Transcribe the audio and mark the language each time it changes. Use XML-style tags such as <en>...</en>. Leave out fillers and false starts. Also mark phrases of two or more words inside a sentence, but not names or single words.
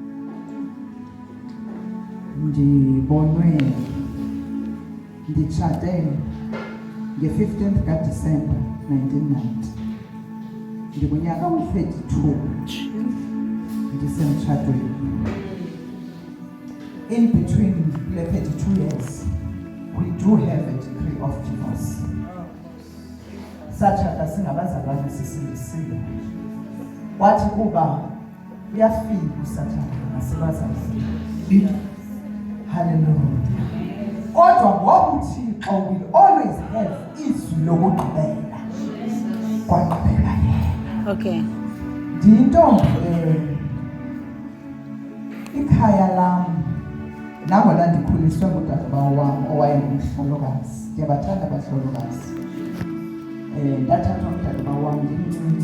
<xh>Ndibonwe nditshate nge-15th kaDisemba 1990. Ndikunyaka u-32 ndisemtshatweni.</xh> <en>In between the 32 years, we do have a decree of divorce.</en> <xh>Satshata singabazalwane sisindisiwe. Wathi kuba uyafika uSathane nasebazalwane. Hallelujah. Kodwa ngoba uThixo</xh> <en>will always have</en> <xh>izwi lokugqibela. Kwagqibela yena. Okay. Ndiyintombi ikhaya lam nangona ndikhuliswe ngudadewabo wam owayengumhlolokazi. Ndiyabathanda abahlolokazi. Ndathathwa ngudadewabo wam ndimncinci.</xh>